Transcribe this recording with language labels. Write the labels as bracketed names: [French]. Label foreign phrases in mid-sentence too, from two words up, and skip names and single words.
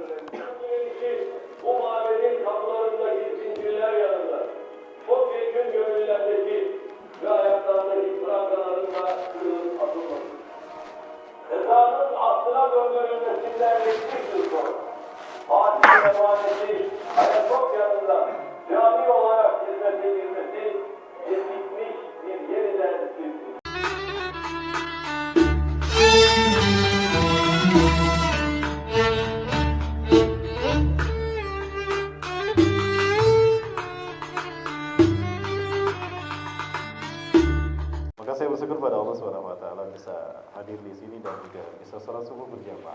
[Turkish] Bu mabedin kapılarındaki zincirler yanında, çok yakın gönüllerdeki ve ayaklarındaki prangaların kırılıp atılması. Ezanın aslına döndürülmesinden bir yıl sonra, Fatih'in emaneti Ayasofya'nın cami olarak hizmete girmesi, bitmiş bir yeniden bir [Indonesian] Maka saya bersyukur pada Allah SWT bisa hadir di sini dan juga bisa sholat subuh berjamaah.